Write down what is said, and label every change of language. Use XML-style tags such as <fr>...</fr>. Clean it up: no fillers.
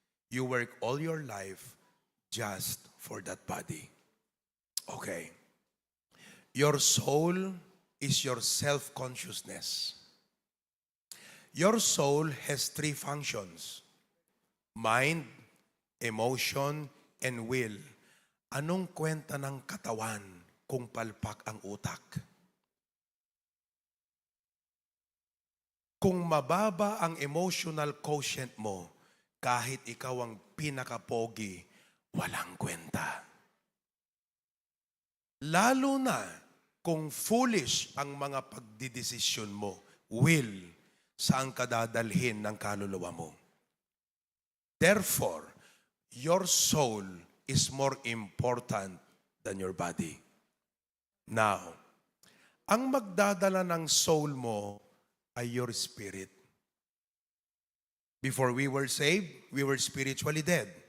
<en>You work all your life just for that body. Okay. Your soul is your self-consciousness. Your soul has three functions: mind, emotion, and will.</en> <tl>Anong kwenta ng katawan kung palpak ang utak? Kung mababa ang emotional quotient mo, kahit ikaw ang pinakapogi, walang kwenta. Lalo na kung foolish ang mga pagdidesisyon mo, will, saan ka dadalhin ng kaluluwa mo.</tl> <en>Therefore, your soul is more important than your body.</en> <tl>Now, ang magdadala ng soul mo ay</tl> <en>your spirit. Before we were saved, we were spiritually dead.</en>